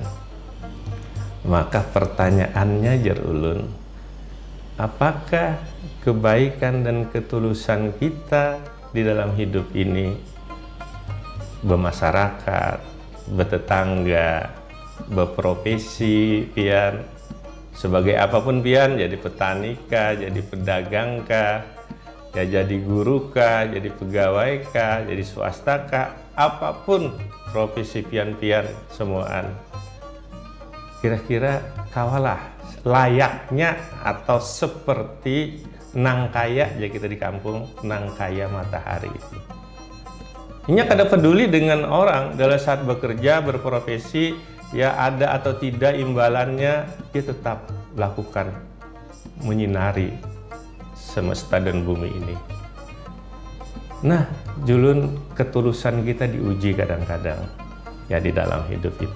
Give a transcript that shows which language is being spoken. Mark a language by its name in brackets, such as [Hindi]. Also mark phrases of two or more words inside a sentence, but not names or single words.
[Indonesian] Maka pertanyaannya [Banjar] jar ulun, [Indonesian] apakah kebaikan dan ketulusan kita di dalam hidup ini, bermasyarakat, bertetangga, [Banjar] berprofesi pian, sebagai apapun pian, jadi petani kah, jadi pedagang kah, ya jadi guru kah, jadi pegawai kah, jadi swasta kah, apapun profesi pian-pian semuaan, kira-kira kawalah layaknya atau seperti nang kaya, ya kita di kampung, nang kaya matahari itu. [Indonesian] Ini kada peduli dengan orang dalam saat bekerja, berprofesi, ya ada atau tidak imbalannya, dia tetap lakukan menyinari semesta dan bumi ini. Nah, julun ketulusan kita diuji kadang-kadang ya di dalam hidup itu.